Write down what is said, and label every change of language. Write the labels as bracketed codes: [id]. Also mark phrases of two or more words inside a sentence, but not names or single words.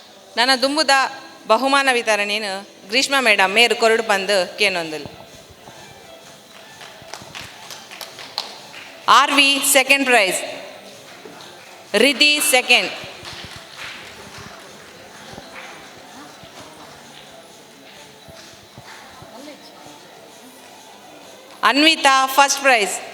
[tcy] ನನ್ನ ದುಂಬುದ [kn] ಬಹುಮಾನ ವಿತರಣೆಯನ್ನು [tcy] ಗ್ರೀಷ್ಮಾ ಮೇಡಮ್ ಮೇರು ಕೊರಡು ಬಂದು ಕೇನೊಂದಿಲ್ಲ. [en] RV second prize, Riddhi second, Anvita first prize,